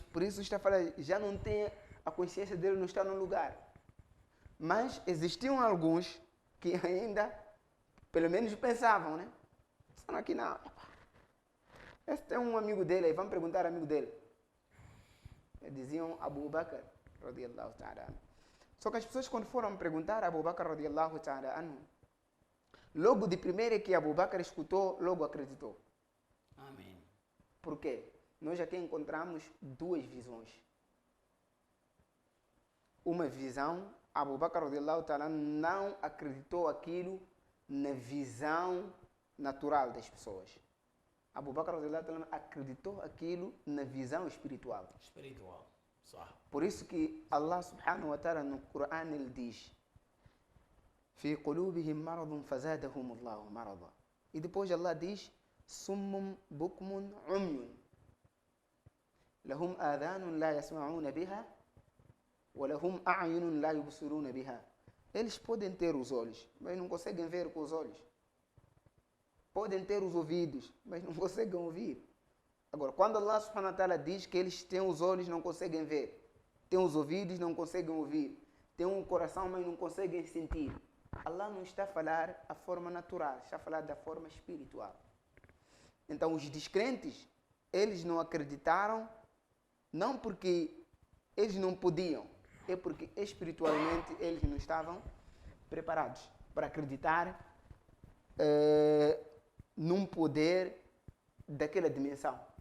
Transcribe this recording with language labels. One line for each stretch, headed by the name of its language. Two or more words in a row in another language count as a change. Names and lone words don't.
Portuguese: Por isso está a falar, já não tem, a consciência dele não está no lugar. Mas existiam alguns que ainda, pelo menos pensavam, né? Disseram aqui, não, este é um amigo dele, aí vamos perguntar ao amigo dele. Eles diziam Abu Bakr,
Arabic: رضي الله تعالى عنه.
Portuguese: Só que as pessoas, quando foram perguntar a Abu Bakr,
Arabic: رضي الله تعالى عنه,
Portuguese: logo de primeira que Abu Bakr escutou, logo acreditou. Amém. Por quê? Nós aqui encontramos duas visões. Uma visão, Abu Bakr
Arabic: رضي الله تعالى
Portuguese: não acreditou aquilo na visão natural das pessoas. Abu Bakr
Arabic: رضي الله تعالى
Portuguese: acreditou aquilo na visão espiritual. Espiritual. Só. Por isso que Allah
Arabic: سبحانه وتعالى
Portuguese: no Corão ele diz:
Arabic: في قلوبهم مرض فزادهم الله مرضا.
Portuguese: E depois Allah diz:
Arabic: صم بكم عمي لهم آذان لا يسمعون بها ولهم أعين لا يبصرون بها.
Portuguese: Eles podem ter os olhos, mas não conseguem ver com os olhos. Podem ter os ouvidos, mas não conseguem ouvir. Agora, quando Allah
Arabic: سبحانه وتعالى
Portuguese: diz que eles têm os olhos, não conseguem ver, têm os ouvidos, não conseguem ouvir, têm um coração, mas não conseguem sentir, Allah não está a falar a forma natural, está a falar da forma espiritual. Então, os descrentes, eles não acreditaram, não porque eles não podiam, é porque espiritualmente eles não estavam preparados para acreditar num poder daquela dimensão.